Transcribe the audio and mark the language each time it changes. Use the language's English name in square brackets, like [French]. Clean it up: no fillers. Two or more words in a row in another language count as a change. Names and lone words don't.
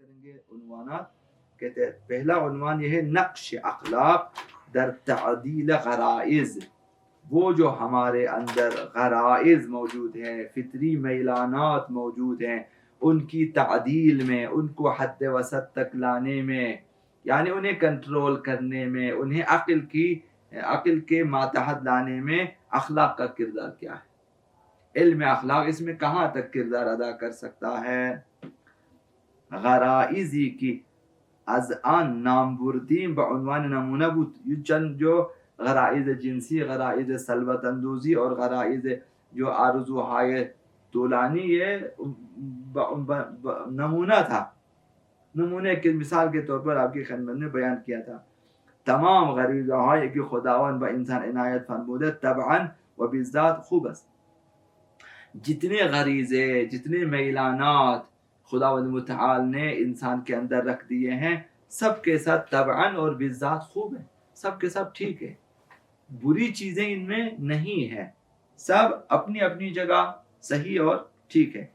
[Urdu] یہ عنوانات کہتے ہیں. پہلا عنوان یہ ہے نقش اخلاق در تعدیل غرائز. وہ جو ہمارے اندر غرائز موجود ہیں، فطری میلانات موجود ہیں، ان کی تعدیل میں، ان کو حد وسط تک لانے میں، یعنی انہیں کنٹرول کرنے میں، انہیں عقل کے ماتحت لانے میں اخلاق کا کردار کیا ہے. علم اخلاق اس میں کہاں تک کردار ادا کر سکتا ہے؟ [Persian] غرائزی کی از آن نامبردیم به عنوان نمونه بود. [Urdu] یہ چند جو غرائز جنسی، غرائز سلوت اندوزی اور غرائز جو [Persian] آرزوهای طولانی [Urdu] یہ نمونہ تھا، نمونے کے مثال کے طور پر آپ کی خدمت میں بیان کیا تھا. [Persian] تمام غریزه هایی که خداوند به انسان عنایت فرموده طبعا و بالذات خوب است. [Urdu] جتنے غریزے، جتنے میلانات خداوند متعال نے انسان کے اندر رکھ دیے ہیں، سب کے ساتھ طبعا اور بالذات خوب ہے، سب کے سب ٹھیک ہے، بری چیزیں ان میں نہیں ہے، سب اپنی اپنی جگہ صحیح اور ٹھیک ہے.